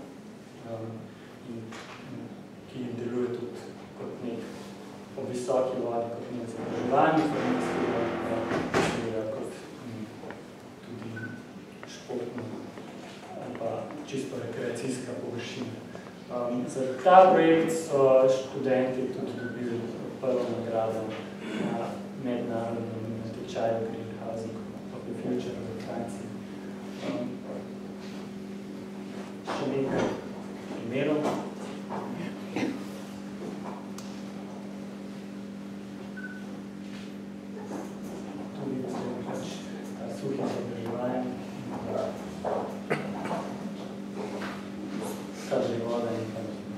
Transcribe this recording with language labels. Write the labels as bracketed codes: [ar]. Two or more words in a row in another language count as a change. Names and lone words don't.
[sl] ki deluje tudi kot nek po visoki vodi, kot nek zadrževalni kot tudi športno ali pa čisto rekreacijska površina. Za ta projekt so študenti tudi dobili prvo nagrado na mednarodnem natečaju Greenhousing of the Future v Franciji. Še nekaj primerov. Tudi pač ta suhi zadrževanje, kaže voda in pa